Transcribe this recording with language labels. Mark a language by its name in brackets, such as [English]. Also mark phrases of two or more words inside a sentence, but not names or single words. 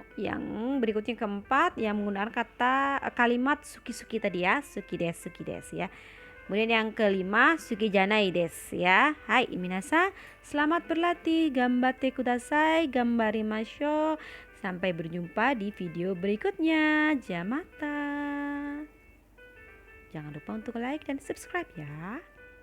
[Indonesian] Yang berikutnya keempat yang menggunakan kata kalimat suki-suki tadi ya, [Japanese] 好きです ya. [Indonesian] Kemudian yang kelima, [Japanese] 好きじゃないです ya. [Indonesian] Hai minasan, selamat berlatih, [Japanese] 頑張ってください, 頑張りましょう. [Indonesian] Sampai berjumpa di video berikutnya. [Japanese] じゃまた. [Indonesian] Jangan lupa untuk like dan subscribe ya.